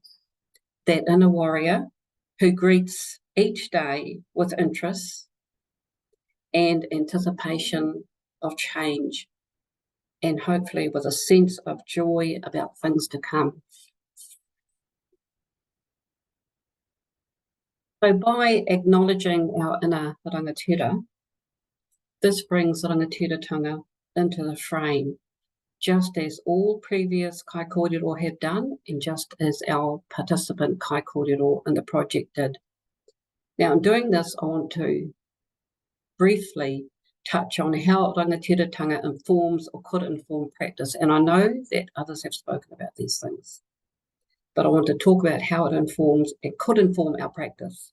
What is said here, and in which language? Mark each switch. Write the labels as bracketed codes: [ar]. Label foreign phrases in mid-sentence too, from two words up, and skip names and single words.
[en] That inner warrior who greets each day with interest and anticipation of change, and hopefully with a sense of joy about things to come. So by acknowledging our inner rangatira, this brings rangatiratanga into the frame, just as all previous [mi] kai kōrero [en] have done, and just as our participant [mi] kai kōrero [en] in the project did. Now, in doing this, I want to briefly touch on how rangatiratanga informs or could inform practice. And I know that others have spoken about these things, but I want to talk about how it informs, it could inform our practice.